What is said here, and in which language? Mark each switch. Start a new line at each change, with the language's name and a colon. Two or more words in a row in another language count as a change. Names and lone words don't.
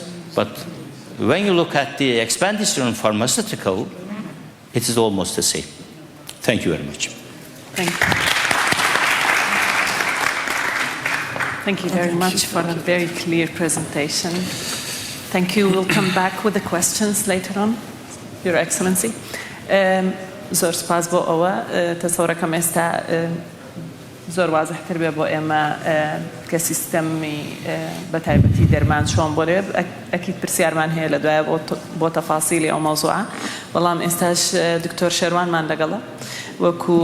English: But when you look at the expenditure on pharmaceutical, it is almost the same. Thank you very much. Thank you. Thank you very much for a very clear presentation. Thank you. We'll come back with the questions later on, Your Excellency.
Central Kurdish: زۆر سپاس بۆ ئەوە تەسەوڕەکەم ئێستا زۆر وازحتر بێ بۆ ئێمە کە سیستەمی بەتایبەتی دەرمان چۆن بۆ لێ ئەکید پرسیارمان هەیە لە دوایە بۆ تەفاسیلی ئەو مەوزوعە بەڵام ئێستاش دکتۆر شێروانمان لەگەڵە وەکو